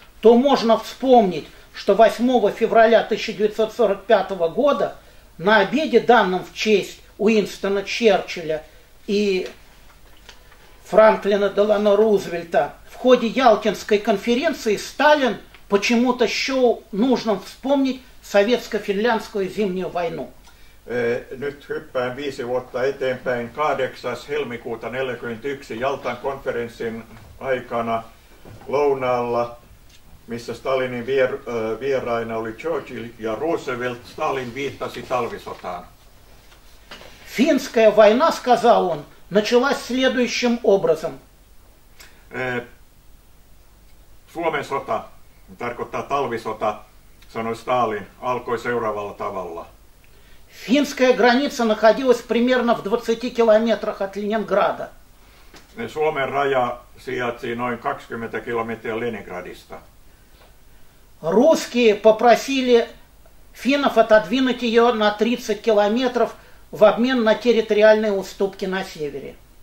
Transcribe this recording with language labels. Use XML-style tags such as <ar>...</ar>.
<ru>то можно вспомнить, что 8 февраля 1945 года на обеде, данном в честь Уинстона Черчилля и Франклина Делано Рузвельта, в ходе Ялтинской конференции Сталин почему-то счел нужным вспомнить советско-финляндскую зимнюю войну.</ru> <fi>Nyt hyppään 5 vuotta eteenpäin. 8. helmikuuta 1941 Jaltan konferenssin aikana lounaalla, missä Stalinin vieraina oli Churchill ja Roosevelt, Stalin viittasi talvisotaan.</fi> <ru>Финская война, сказал он, началась следующим образом.</ru> <fi>Suomen sota, tarkoittaa talvisota, sanoi Stalin, alkoi seuraavalla tavalla.</fi> <ru>Финская граница находилась примерно в 20 километрах от Ленинграда.</ru> <fi>Suomen raja sijaitsi noin 20 kilometriä Leningradista.</fi> <ru>Русские попросили финнов отодвинуть ее на 30 километров в обмен на территориальные уступки на севере.</ru>